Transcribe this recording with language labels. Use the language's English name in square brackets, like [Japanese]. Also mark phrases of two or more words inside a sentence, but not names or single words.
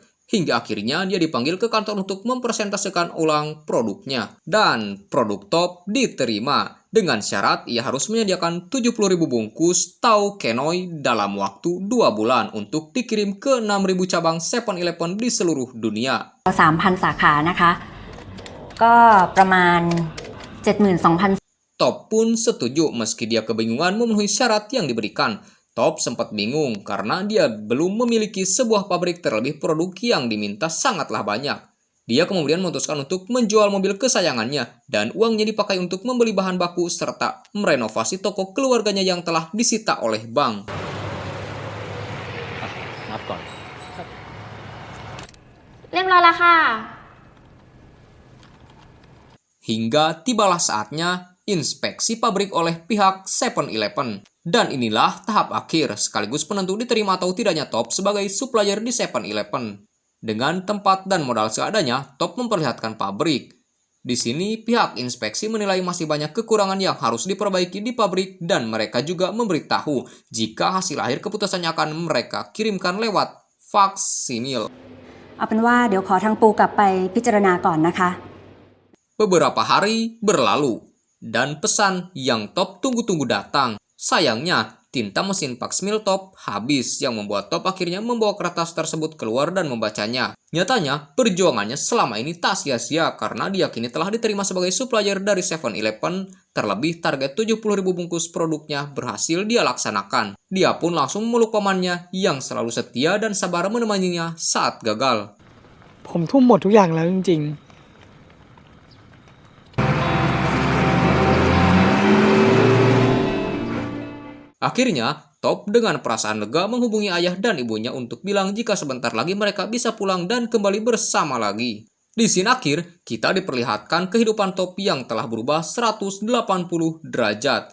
[Indonesian] Hingga akhirnya dia dipanggil ke kantor untuk mempresentasikan ulang produknya. Dan produk Top diterima. Dengan syarat ia harus menyediakan 70.000 bungkus Tau Kenoi dalam waktu 2 bulan untuk dikirim ke 6.000 cabang 7-Eleven di seluruh dunia. [Thai] 3,000 สาขานะคะ ก็ประมาณ 72,000 [Indonesian] Top pun setuju meski dia kebingungan memenuhi syarat yang diberikan. Top sempat bingung karena dia belum memiliki sebuah pabrik terlebih produk yang diminta sangatlah banyak. Dia kemudian memutuskan untuk menjual mobil kesayangannya dan uangnya dipakai untuk membeli bahan baku serta merenovasi toko keluarganya yang telah disita oleh bank. [Thai] นับก่อน เรียบร้อยแล้วค่ะ [Indonesian] Hingga tibalah saatnya inspeksi pabrik oleh pihak 7-Eleven. Dan inilah tahap akhir sekaligus penentu diterima atau tidaknya Top sebagai supplier di 7-Eleven. Dengan tempat dan modal seadanya, Top memperlihatkan pabrik. Di sini pihak inspeksi menilai masih banyak kekurangan yang harus diperbaiki di pabrik dan mereka juga memberitahu jika hasil akhir keputusannya akan mereka kirimkan lewat faksimil. [Thai] เอาเป็นว่าเดี๋ยวขอทางปูกลับไปพิจารณาก่อนนะคะ [Indonesian] Beberapa hari berlalu dan pesan yang Top tunggu-tunggu datang. Sayangnya, tinta mesin faksimil Top habis yang membuat Top akhirnya membawa kertas tersebut keluar dan membacanya. Nyatanya, perjuangannya selama ini tak sia-sia karena diyakini telah diterima sebagai supplier dari 7-Eleven, terlebih target 70.000 bungkus produknya berhasil dia laksanakan. Dia pun langsung memeluk pamannya yang selalu setia dan sabar menemaninya saat gagal. [Thai] ผมทุ่มหมดทุกอย่างแล้วจริงๆ [Indonesian] Akhirnya, Top dengan perasaan lega menghubungi ayah dan ibunya untuk bilang jika sebentar lagi mereka bisa pulang dan kembali bersama lagi. Di scene akhir, kita diperlihatkan kehidupan Top yang telah berubah 180 derajat.